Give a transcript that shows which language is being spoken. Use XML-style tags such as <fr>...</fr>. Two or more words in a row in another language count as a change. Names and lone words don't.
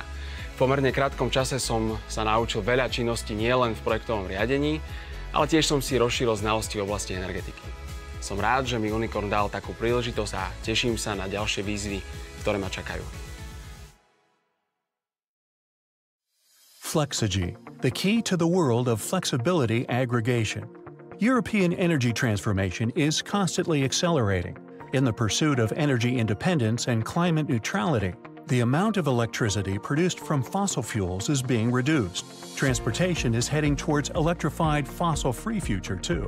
<sk>V pomerne krátkom čase som sa naučil veľa činností nielen v projektovom riadení, ale tiež som si rozšíril znalosti v oblasti energetiky. Som rád, že mi Unicorn dal takú príležitosť a teším sa na ďalšie výzvy, ktoré ma čakajú.</sk> <en>Flexigy, the key to the world of flexibility aggregation. European energy transformation is constantly accelerating. In the pursuit of energy independence and climate neutrality, the amount of electricity produced from fossil fuels is being reduced. Transportation is heading towards electrified fossil-free future too.</en>